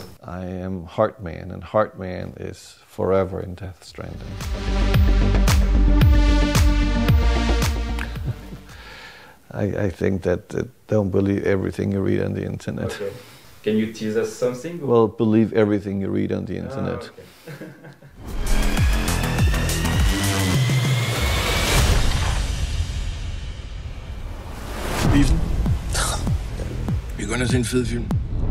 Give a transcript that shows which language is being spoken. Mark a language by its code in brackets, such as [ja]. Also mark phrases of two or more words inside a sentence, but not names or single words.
[en] I am Heartman, and Heartman is forever in Death Stranding. I think that don't believe everything you read on the internet. Okay. Can you tease us something? Well, believe everything you read on the internet. Okay. [da] Biffen? Vi går ind og se en fed film.